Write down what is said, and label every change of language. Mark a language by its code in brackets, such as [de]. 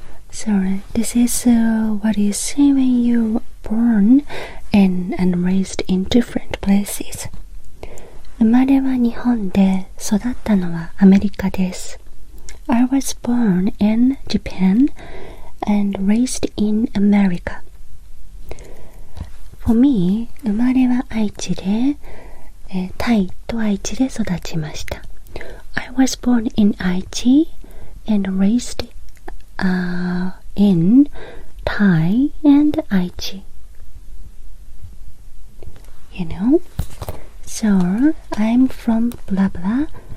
[en] So this is what you say when you born and raised in different places. [ja] 生まれは日本で育ったのはアメリカです。 [en] I was born in Japan and raised in America. For me, [ja] 生まれは愛知で、タイと愛知で育ちました。 [en] I was born in 愛知 and raised in Thai and 愛知。 You know? So, I'm from blah blah.